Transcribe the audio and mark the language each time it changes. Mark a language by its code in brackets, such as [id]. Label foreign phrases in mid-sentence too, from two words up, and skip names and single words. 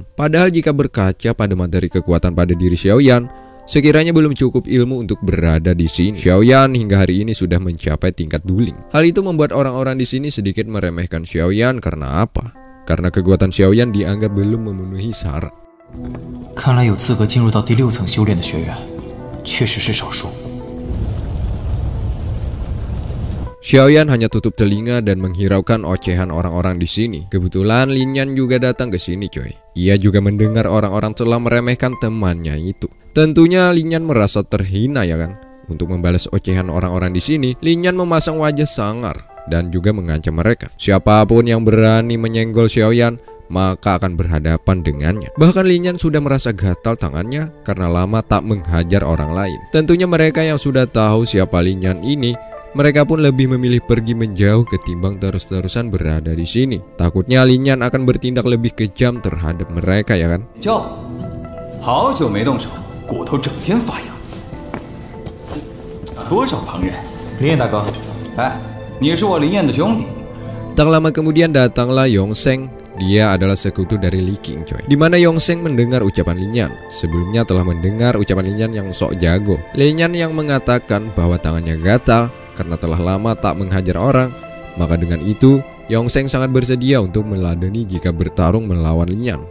[id] Padahal jika berkaca pada materi kekuatan pada diri Xiaoyan, sekiranya belum cukup ilmu untuk berada di sini. Xiaoyan hingga hari ini sudah mencapai tingkat dueling. Hal itu membuat orang-orang di sini sedikit meremehkan Xiaoyan karena apa? Karena kekuatan Xiaoyan dianggap belum memenuhi syarat. [zh] 看来有资格进入到第6层修炼的学员，确实是少数。 [id] Xiaoyan hanya tutup telinga dan menghiraukan ocehan orang-orang di sini. Kebetulan Lin Yan juga datang ke sini coy. Ia juga mendengar orang-orang telah meremehkan temannya itu. Tentunya Lin Yan merasa terhina ya kan. Untuk membalas ocehan orang-orang di sini, Lin Yan memasang wajah sangar dan juga mengancam mereka. Siapapun yang berani menyenggol Xiaoyan, maka akan berhadapan dengannya. Bahkan Lin Yan sudah merasa gatal tangannya karena lama tak menghajar orang lain. Tentunya mereka yang sudah tahu siapa Lin Yan ini, mereka pun lebih memilih pergi menjauh ketimbang terus-terusan berada di sini. Takutnya Lin Yan akan bertindak lebih kejam terhadap mereka, ya kan? [zh] 好久没动手，骨头整天发痒。多少旁人？林燕大哥，哎，你是我林燕的兄弟。 [id] Tak lama kemudian datanglah Yongsheng. Dia adalah sekutu dari Li Qing, coy. Dimana Yongsheng mendengar ucapan Lin Yan. Sebelumnya telah mendengar ucapan Lin Yan yang sok jago. Lin Yan yang mengatakan bahwa tangannya gatal karena telah lama tak menghajar orang. Maka dengan itu, Yongsheng sangat bersedia untuk meladeni jika bertarung melawan Lin Yan.